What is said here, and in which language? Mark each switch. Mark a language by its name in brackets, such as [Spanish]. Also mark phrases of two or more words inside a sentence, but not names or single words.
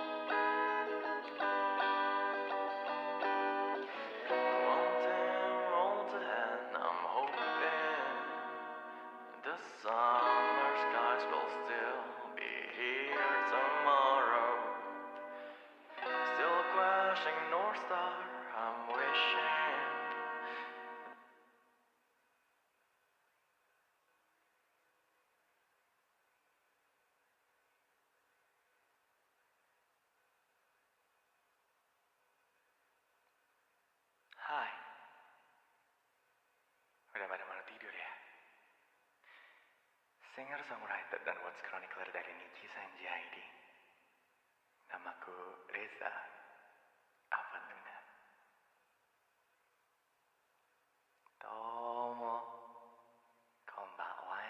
[English] Hold the hand, I'm hoping the summer skies will still be here tomorrow. Still crashing North Star, I'm wishing. [Indonesian] Hai, udah pada malam tidur ya? [English] Singer, songwriter, [Indonesian] dan [English] words chronicler [Indonesian] dari NIJISANJI ID. Namaku Reza, Avanluna. [Japanese] どうも、こんばんは.